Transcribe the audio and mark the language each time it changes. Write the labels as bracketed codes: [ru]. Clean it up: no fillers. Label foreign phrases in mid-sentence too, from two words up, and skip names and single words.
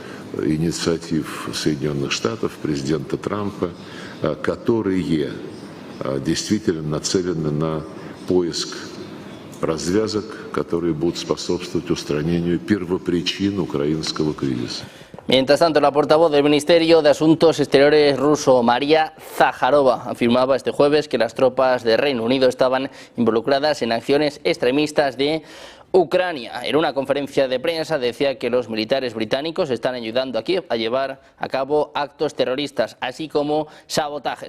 [ru] инициатив Соединенных Штатов, президента Трампа, которые действительно нацелены на поиск развязок, которые будут способствовать устранению первопричин украинского кризиса. [es] Mientras tanto, la portavoz del Ministerio de Asuntos Exteriores ruso, María Zaharova, afirmaba este jueves que las tropas de Reino Unido estaban involucradas en acciones extremistas de Ucrania. En una conferencia de prensa decía que los militares británicos están ayudando a Kiev a llevar a cabo actos terroristas, así como sabotajes.